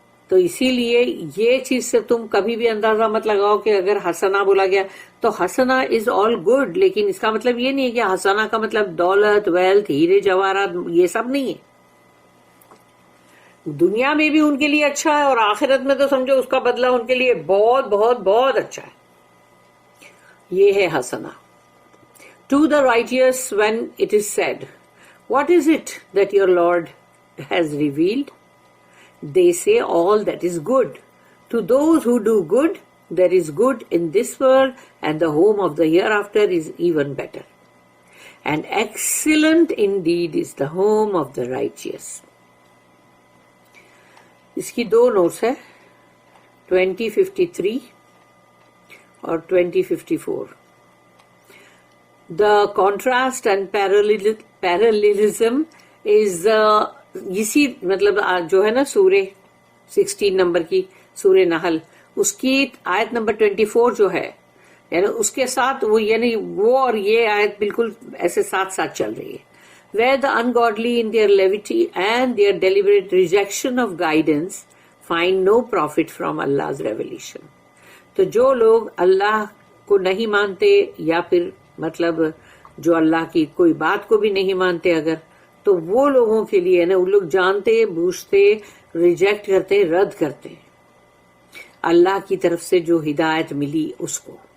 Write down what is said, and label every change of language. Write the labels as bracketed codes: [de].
[ur] تو اسی لیے یہ چیز سے تم کبھی بھی اندازہ مت لگاؤ کہ اگر حسنہ بولا گیا تو حسنہ [en] is all good, [ur] لیکن اس کا مطلب یہ نہیں ہے کہ حسنہ کا مطلب دولت، ویلتھ، ہیرے جواہرات، یہ سب نہیں ہے۔ دنیا میں بھی ان کے لیے اچھا ہے اور آخرت میں تو سمجھو اس کا بدلہ ان کے لیے بہت بہت بہت اچھا ہے. یہ ہے حسنہ. [en] To the righteous when it is said, what is it that your Lord has revealed? They say all that is good. To those who do good, there is good in this world, and the home of the hereafter is even better. And excellent indeed is the home of the righteous. [ur] اس کی دو notice ہے 2053 اور 2054. [en] The contrast and parallelism is [ur] اسی مطلب جو ہے نا سورہ 16 number کی سورہ نحل اس کی آیت نمبر 24 جو ہے یعنی اس کے ساتھ وہ یعنی وہ اور یہ آیت بالکل ایسے ساتھ ساتھ چل رہی ہے. [en] Where the ungodly in their levity and their deliberate rejection of guidance find no profit from Allah's revelation. [ur] تو جو لوگ اللہ کو نہیں مانتے یا پھر مطلب جو اللہ کی کوئی بات کو بھی نہیں مانتے اگر تو وہ لوگوں کے لیے نا وہ لوگ جانتے بوجھتے ریجیکٹ کرتے رد کرتے اللہ کی طرف سے جو ہدایت ملی اس کو.